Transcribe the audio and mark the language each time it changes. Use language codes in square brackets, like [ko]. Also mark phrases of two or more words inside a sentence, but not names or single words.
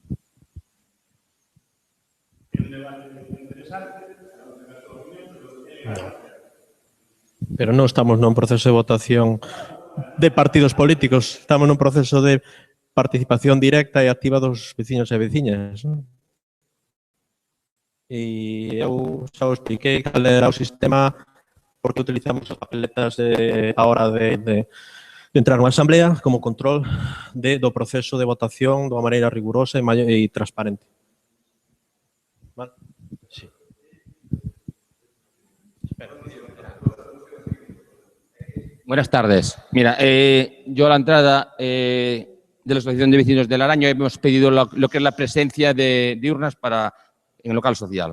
[gl] Pero non estamos nun proceso de votación de partidos políticos, estamos nun proceso de participación directa e activa dos veciños e veciñas. E eu xa o expliquei cal era o sistema porque utilizamos as papeletas a hora de entrar nunha asamblea como control do proceso de votación de unha maneira rigurosa e transparente. [es] Vale? Sí. Buenas tardes. Mira, yo a la entrada de la Asociación de Vecinos de Laraño hemos pedido lo que es la presencia de urnas en el local social.